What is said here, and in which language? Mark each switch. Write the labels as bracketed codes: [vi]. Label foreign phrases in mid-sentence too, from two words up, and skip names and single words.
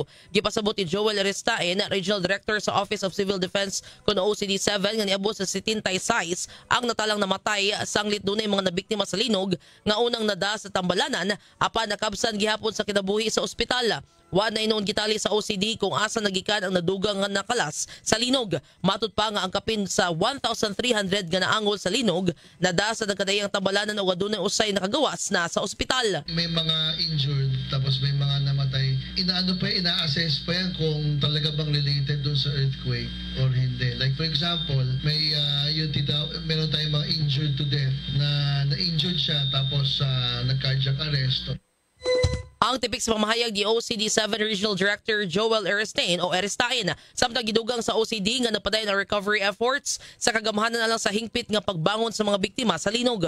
[ceb] Gipasabot ni Joel Aristain, Regional Director sa Office of Civil Defense kuno OCD-7 nga niabot sa 76 ang natalang namatay sanglit dunay mga nabiktima sa linog nga unang nada sa Tambalanan apan nakabsan gihapon sa kinabuhi sa ospital. Wa na inoon gitali sa OCD kung asa nagikan ang nadugang nga nakalas sa linog. Matud pa nga ang kapin sa 1,300 nga naangol sa linog nada sa nagkadayang Tambalanan o adunay usay nakagawas na sa ospital. [tl] May mga injured tapos may mga namatay. Ina-assess pa yan kung talaga bang related doon sa earthquake or hindi. [en] Like for example, [tl] may meron tayong mga [en] injured to death [tl] na injured siya tapos nag-cardiac arrest. [ceb] Ang tipik sa pamahayag ni OCD-7 Regional Director Joel Aristain o Aristain, samtang gidugang sa OCD nga napadayon ang [en] recovery efforts [ceb] sa kagamhanan na lang sa hingpit nga pagbangon sa mga biktima sa linog.